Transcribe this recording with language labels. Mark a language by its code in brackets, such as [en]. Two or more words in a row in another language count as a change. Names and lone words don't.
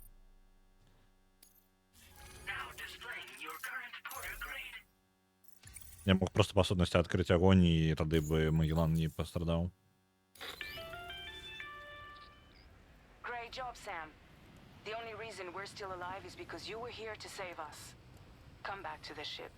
[be] Я мог просто па сутнасці адкрыць агонь, і тады бы Магеллан не пастрадаў. [en] Great job, Sam. The only reason we're still alive is because you were here to save us. Come back to the ship.